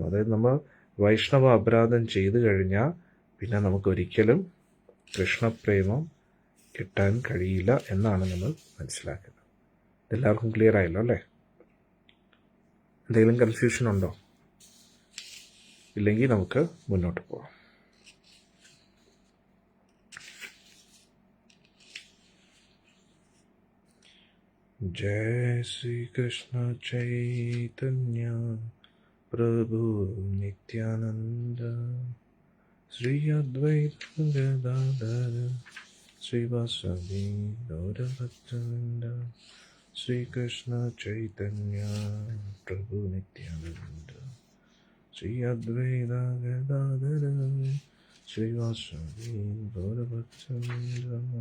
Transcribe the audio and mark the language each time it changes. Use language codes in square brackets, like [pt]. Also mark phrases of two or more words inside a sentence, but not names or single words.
[ml] അതായത് നമ്മൾ വൈഷ്ണവ അപരാധം ചെയ്തു കഴിഞ്ഞാൽ പിന്നെ നമുക്കൊരിക്കലും കൃഷ്ണപ്രേമം കിട്ടാൻ കഴിയില്ല എന്നാണ് നമ്മൾ മനസ്സിലാക്കുന്നത്. ഇതെല്ലാവർക്കും ക്ലിയർ ആയല്ലോ അല്ലേ? എന്തെങ്കിലും കൺഫ്യൂഷൻ ഉണ്ടോ? ഇല്ലെങ്കിൽ നമുക്ക് മുന്നോട്ട് പോകാം. [sa] जय श्री कृष्ण चैतन्य प्रभु नित्यानंद श्री अद्वैत गदाधर श्रीवासदि गौरभक्तवृंद श्री कृष्ण चैतन्य प्रभु नित्यानंद श्री अद्वैत गदाधर श्रीवासदि गौरभक्तवृंद